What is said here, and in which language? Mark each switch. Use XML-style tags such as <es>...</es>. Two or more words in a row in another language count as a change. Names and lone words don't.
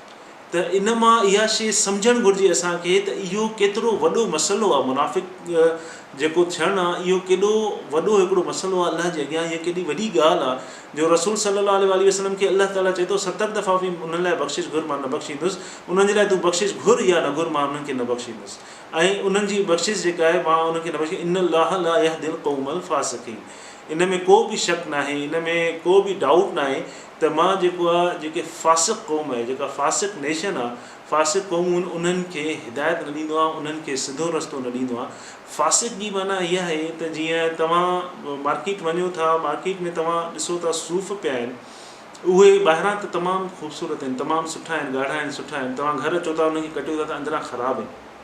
<sd>त इन मां इहा शइ सम्झणु घुरिजे असांखे त इहो केतिरो वॾो मसइलो आहे, मुनाफ़िक़ जेको थियणु आहे इहो केॾो वॾो हिकिड़ो मसइलो आहे अलाह जे अॻियां, इहा केॾी वॾी ॻाल्हि आहे जो रसूल</sd> <ar>صلى الله عليه وسلم</ar> <sd>खे अल्लाह ताला चए थो 70 दफ़ा बि उन्हनि लाइ बख़्शिश घुर, मां न बख़्शींदुसि। उन्हनि जे लाइ तूं बख़्शिश घुर या न घुर, मां उन्हनि खे न बख़्शींदुसि। ऐं उन्हनि जी बख़्शिश जेका आहे मां उनखे न बख़्शी,</sd> <ar>إن الله لا يهدي القوم الفاسقين.</ar> <sd>इन में को बि शक न आहे, इन में को बि डाउट न आहे त मां जेको आहे जेके फ़ासिक़ क़ौम आहे, जेका फ़ासिक़ नेशन आहे, फ़ासिक़ क़ौम, उन्हनि खे हिदायत न ॾींदो आहे, उन्हनि खे सिधो रस्तो न ॾींदो आहे। फ़ासिक़ जी माना इहा आहे त जीअं तव्हां मार्केट वञो था, मार्केट में तव्हां ॾिसो था सूफ़ पिया आहिनि, उहे ॿाहिरां त तमामु ख़ूबसूरत आहिनि, तमामु सुठा आहिनि, ॻाढ़ा आहिनि, सुठा आहिनि, तव्हां घर अचो था उनखे कटियो था त अंदरां ख़राबु आहिनि।</sd>